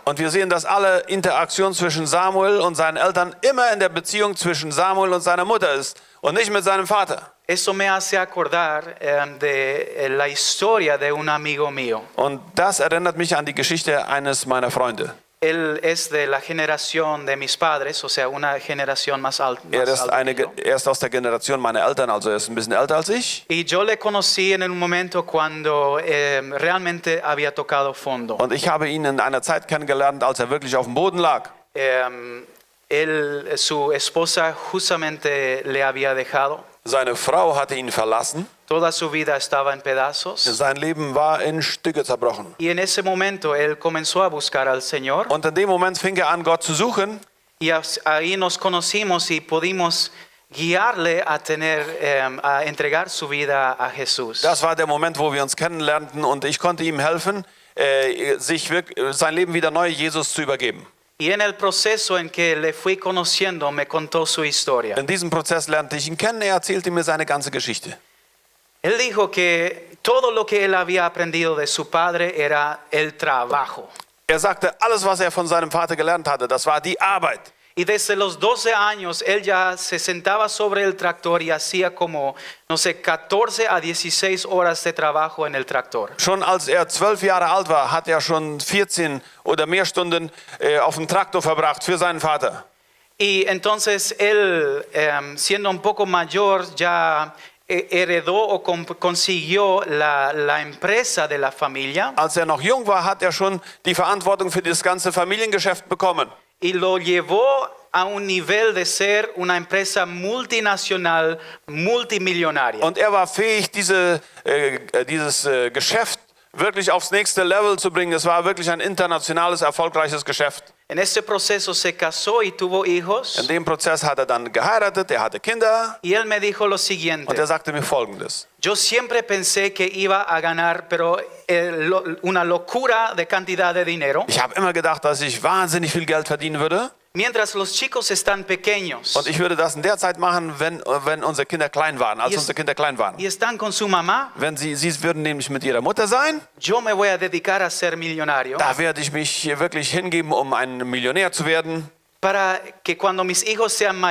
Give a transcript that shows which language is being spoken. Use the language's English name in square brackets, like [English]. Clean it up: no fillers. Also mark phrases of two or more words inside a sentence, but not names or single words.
[German] Und wir sehen, dass alle Interaktion zwischen Samuel und seinen Eltern immer in der Beziehung zwischen Samuel und seiner Mutter ist und nicht mit seinem Vater. [Spanish] Eso me hace acordar de la historia de un amigo mío. [German] Und das erinnert mich an die Geschichte eines meiner Freunde. [Spanish] Él es de la generación de mis padres, o sea, una generación más alta. [German] Er ist aus der Generation meiner Eltern, also er ist ein bisschen älter als ich. [Spanish] Y yo le conocí en un momento cuando realmente había tocado fondo. [German] Und ich habe ihn in einer Zeit kennengelernt, als er wirklich auf dem Boden lag. [Spanish] Su esposa justamente le había dejado. [German] Seine Frau hatte ihn verlassen. [Spanish] Toda su vida estaba en pedazos. [German] Sein Leben war in Stücke zerbrochen. [Spanish] Y en ese momento él comenzó a buscar al Señor. [German] Und in dem Moment fing er an, Gott zu suchen. [Spanish] Y ahí nos conocimos y pudimos guiarle a entregar su vida a Jesús. [German] Das war der Moment, wo wir uns kennenlernten und ich konnte ihm helfen, sein Leben wieder neu Jesus zu übergeben. [Spanish] Y en el proceso en que le fui conociendo, me contó su historia. [German] In diesem Prozess lernte ich ihn kennen, er erzählte mir seine ganze Geschichte. [Spanish] Él dijo que todo lo que él había aprendido de su padre era el trabajo. [German] Er sagte, alles, was er von seinem Vater gelernt hatte, das war die Arbeit. [Spanish] Y desde los 12 años, él ya se sentaba sobre el tractor y hacía como, no sé, 14 a 16 horas de trabajo en el tractor. [German] Schon als er 12 Jahre alt war, hat er schon 14 oder mehr Stunden auf dem Traktor verbracht für seinen Vater. [Spanish] Y entonces él, siendo un poco mayor, ya heredó o consiguió la empresa de la familia. [German] Als er noch jung war, hat er schon die Verantwortung für das ganze Familiengeschäft bekommen. [Spanish] Y lo llevó a un nivel de ser una empresa multinacional, multimillonaria. [German] Und er war fähig, dieses Geschäft wirklich aufs nächste Level zu bringen. Es war wirklich ein internationales, erfolgreiches Geschäft. [Spanish] En ese proceso se casó y tuvo hijos. [German] In dem Prozess hat er dann geheiratet, er hatte Kinder. [Spanish] Y él me dijo lo [German] Und [Spanish] siguiente: [German] er sagte mir Folgendes. [Spanish] yo siempre pensé que iba a ganar, pero una locura de cantidad de dinero. [German] Ich habe immer gedacht, dass ich wahnsinnig viel Geld verdienen würde. [Spanish] Mientras los chicos están pequeños [German] Und ich würde das in der Zeit machen, wenn unsere Kinder klein waren, als unsere Kinder klein waren. [Spanish] y están con su mamá, [German] Wenn sie würden nämlich mit ihrer Mutter sein, [Spanish] yo me voy a dedicar a ser millonario. [German] da werde ich mich wirklich hingeben, um ein Millionär zu werden. [Spanish] para que cuando mis hijos sean [German] dass